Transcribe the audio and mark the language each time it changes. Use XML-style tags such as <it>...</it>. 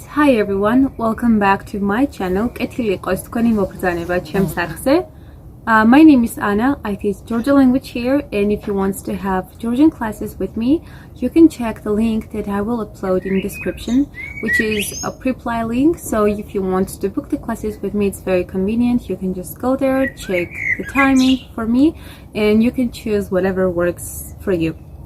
<en>Hi everyone, welcome back to my channel.</en> <ka>კეთილი იყოს თქვენი მოგზაურობა ჩემს არხზე.</ka> <en>My name is Anna. I teach Georgian language here, and if you want to have Georgian classes with me, you can check the link that I will upload in the description, which is a pre-apply link. So if you want to book the classes with me, it's very convenient. You can just go there, check the timing for me, and you can choose whatever works for you.</en>